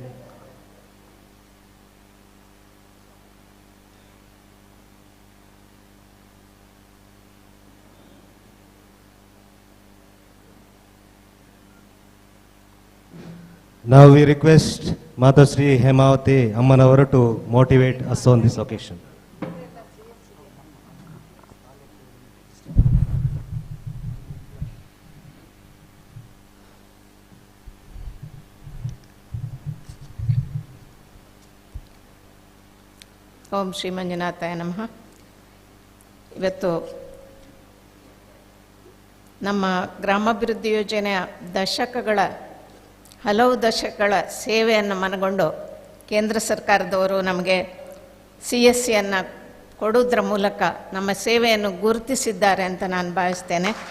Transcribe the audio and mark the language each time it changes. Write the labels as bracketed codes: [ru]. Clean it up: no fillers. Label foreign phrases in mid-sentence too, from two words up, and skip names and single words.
[en] Now we request Matashri Hemavati Ammanavaru to motivate us on this occasion. [sa] ಓಂ ಶ್ರೀ ಮಂಜುನಾಥಾಯ ನಮಃ. [kn] ಇವತ್ತು ನಮ್ಮ ಗ್ರಾಮಾಭಿವೃದ್ಧಿ ಯೋಜನೆಯ ಹಲವು ದಶಕಗಳ ಸೇವೆಯನ್ನು ಮನಗೊಂಡು ಕೇಂದ್ರ ಸರ್ಕಾರದವರು ನಮಗೆ CSCಯನ್ನು ಕೊಡುವುದರ ಮೂಲಕ ನಮ್ಮ ಸೇವೆಯನ್ನು ಗುರುತಿಸಿದ್ದಾರೆ ಅಂತ ನಾನು ಭಾವಿಸ್ತೇನೆ.